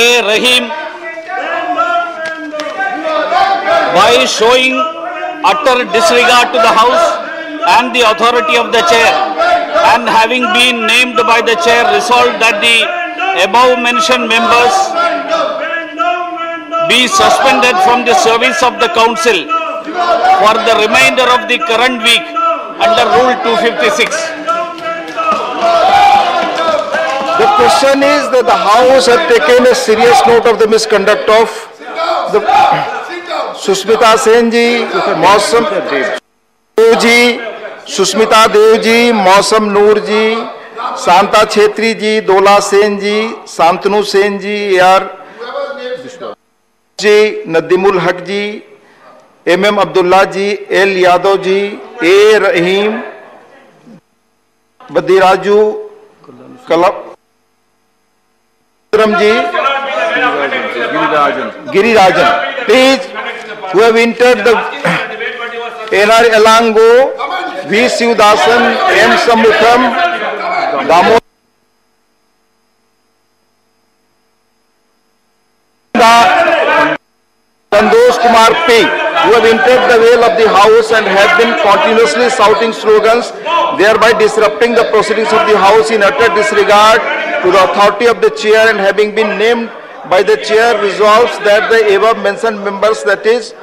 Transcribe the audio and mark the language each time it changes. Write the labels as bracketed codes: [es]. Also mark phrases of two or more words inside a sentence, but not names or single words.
[en] Rahim, by showing utter disregard to the House and the authority of the Chair, and having been named by the Chair, resolved that the above mentioned members be suspended from the service of the Council for the remainder of the current week under Rule 256. The question is that the House had taken a serious note of the misconduct of the Sushmita Sen ji, Mausam Dev ji, Sushmita Dev ji, Mausam Noor ji, Santa Chhetri ji, Dola Sen ji, Santanu Sen ji, A.R. जी, नदीमुल हक जी, M.M. अब्दुल्ला जी, L. यादव जी, A. रहीम, बद्रीराजू, कलम जी, गिरिराजन. Please, who have entered the N.R. Elango, V. Sivdasan, M. Sammukham, Damodar Santosh Kumar P, who have entered the veil of the House and have been continuously shouting slogans, thereby disrupting the proceedings of the House in utter disregard to the authority of the Chair, and having been named by the Chair, resolves that the above mentioned members, that is,